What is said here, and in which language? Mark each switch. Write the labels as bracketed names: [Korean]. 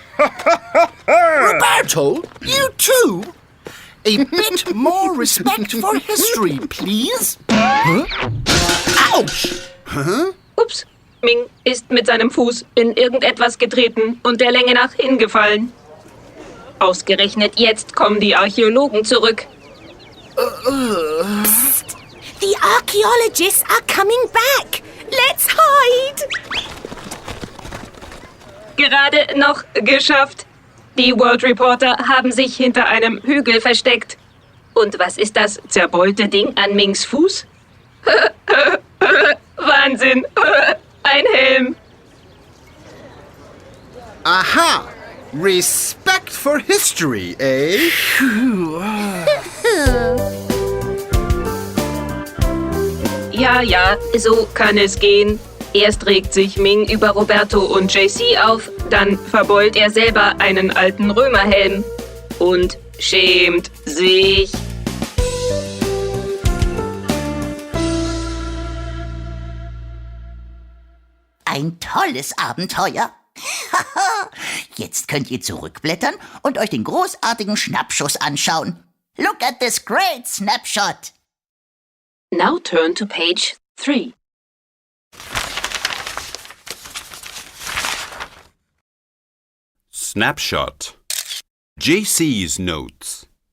[English] Roberto, you too? A bit more respect for history, please. Huh? Ouch! Huh? [German] Ups, Ming ist mit seinem Fuß in irgendetwas getreten und der Länge nach hingefallen. Ausgerechnet jetzt kommen die Archäologen zurück. Psst. [English] The archaeologists are coming back. Let's hide. [German] Gerade noch geschafft. Die World Reporter haben sich hinter einem Hügel versteckt. Und was ist das zerbeulte Ding an Mings Fuß? Wahnsinn! Ein Helm! [English] Aha! Respect for history, eh? [German] Ja, so kann es gehen. Erst regt sich Ming über Roberto und JC auf, dann verbeult er selber einen alten Römerhelm und schämt sich. Ein tolles Abenteuer. Jetzt könnt ihr zurückblättern und euch den großartigen Schnappschuss anschauen. [English] Look at this great snapshot. Now turn to page 3. Snapshot. JC's notes.